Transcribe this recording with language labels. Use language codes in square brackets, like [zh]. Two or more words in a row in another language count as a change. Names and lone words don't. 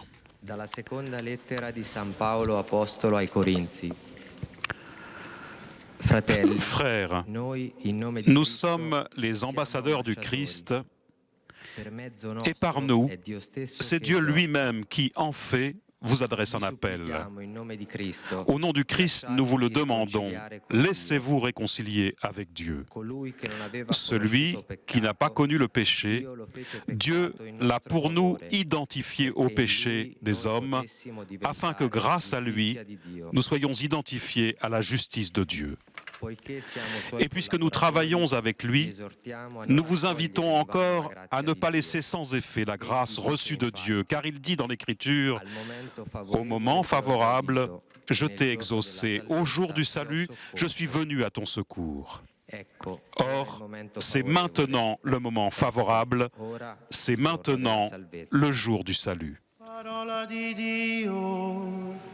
[it] Dalla seconda lettera di San Paolo apostolo ai Corinzi. Fratelli, [fr] Frères, [it] noi in nome di [fr] nous [it] Cristo [fr] sommes les [it] siamo [fr] ambassadeurs du [it] ambasciatori. [fr] Christ [it] Per mezzo [fr] et par [it] nostro [fr] nous, [it] è Dio stesso [fr] c'est [it] che [fr] Dieu [it] esorta. [fr] lui-même qui, en fait, vous adresse un [it] Vi [fr] appel. [it] supplichiamo in nome di Cristo, [fr] Au nom du Christ, nous vous le [it] lasciatevi [fr] demandons. [it] riconciliare con Dio. [fr] Laissez-vous réconcilier avec Dieu. [it] Colui che non aveva [fr] Celui [it] conosciuto [fr] qui n'a pas [it] peccato, [fr] connu le péché, [it] Dio lo fece peccato [fr] Dieu [it] in [fr] l'a [it] nostro [fr] pour nous [it] favore, [fr] identifié au [it] perché in [fr] péché [it] lui [fr] des [it] noi [fr] hommes, [it] potessimo [fr] afin que [it] diventare [fr] grâce à lui, [it] giustizia di Dio. [fr] nous soyons identifiés à la justice de Dieu. [it] Poiché siamo suoi [fr] Et puisque nous [it] collaboratori, [fr] travaillons avec [it] vi [fr] lui, [it] esortiamo a [fr] nous [it] non [fr] vous [it] togliere [fr] invitons [it] in vano [fr] encore [it] la [fr] à [it] grazia [fr] ne [it] di [fr] pas [it] Dio. [fr] laisser sans effet la grâce reçue de Dieu, car il dit dans l'Écriture, Au au moment favorable, je t'ai exaucé, au jour du salut, je suis venu à ton secours. Or, c'est maintenant le moment favorable, c'est maintenant le jour du salut. [it] Parola di Dio.